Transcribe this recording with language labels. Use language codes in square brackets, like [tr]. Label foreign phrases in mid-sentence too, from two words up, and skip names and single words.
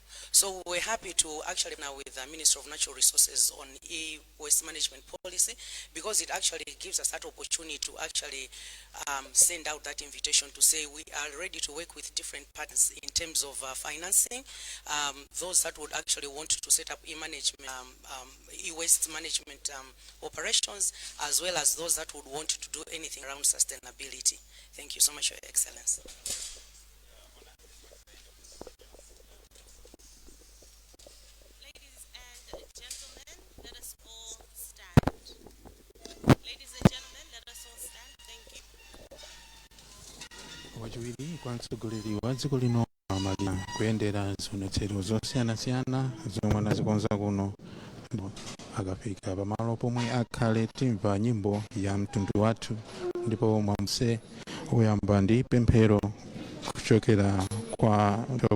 [en] So we're happy to actually now with the Minister of Natural Resources on e-waste management policy, because it actually gives us that opportunity to actually send out that invitation to say we are ready to work with different partners in terms of financing, those that would actually want to set up e-management, e-waste management operations, as well as those that would want to do anything around sustainability. Thank you so much, Your Excellency. Ladies and gentlemen, let us all stand. Ladies and gentlemen, let us all stand. Thank you. [ny] wachiwiri kwa mtsogoleri wa dziko lino amalira kuyendera zionetsero zosiyanasiyana zomwe anazikonza kuno. Akafika pamalo pomwe akhale timva nyimbo ya mtundu wathu, ndipo mwamse uyamba ndi pemphero kuchokera kwa Dr.